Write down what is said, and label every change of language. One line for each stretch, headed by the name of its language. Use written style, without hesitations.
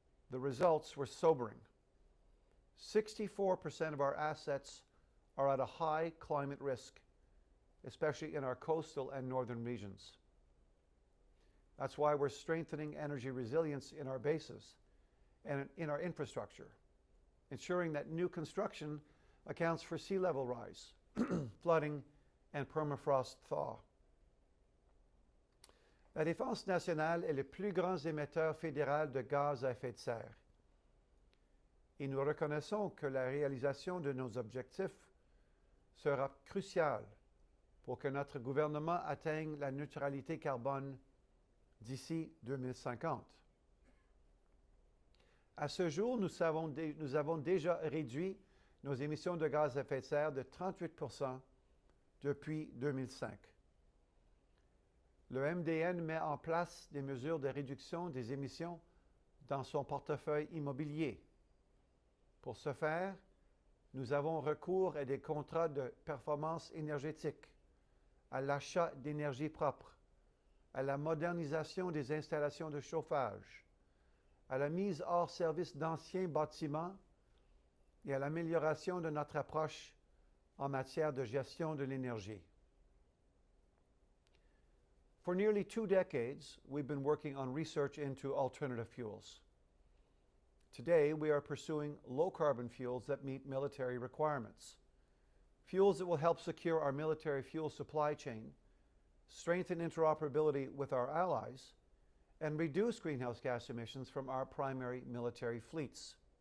English: The results were sobering. 64% of our assets are at a high climate risk, especially in our coastal and northern regions. That's why we're strengthening energy resilience in our bases and in our infrastructure, ensuring that new construction accounts for sea level rise, flooding, and permafrost thaw.
French: La Défense nationale est le plus grand émetteur fédéral de gaz à effet de serre. Et nous reconnaissons que la réalisation de nos objectifs sera cruciale pour que notre gouvernement atteigne la neutralité carbone d'ici 2050. À ce jour, nous avons déjà réduit nos émissions de gaz à effet de serre de 38% depuis 2005. Le MDN met en place des mesures de réduction des émissions dans son portefeuille immobilier. Pour ce faire, nous avons recours à des contrats de performance énergétique, à l'achat d'énergie propre, à la modernisation des installations de chauffage, à la mise hors service d'anciens bâtiments et à l'amélioration de notre approche en matière de gestion de l'énergie.
English: For nearly 2 decades, we've been working on research into alternative fuels. Today, we are pursuing low-carbon fuels that meet military requirements, fuels that will help secure our military fuel supply chain, strengthen interoperability with our allies, and reduce greenhouse gas emissions from our primary military fleets.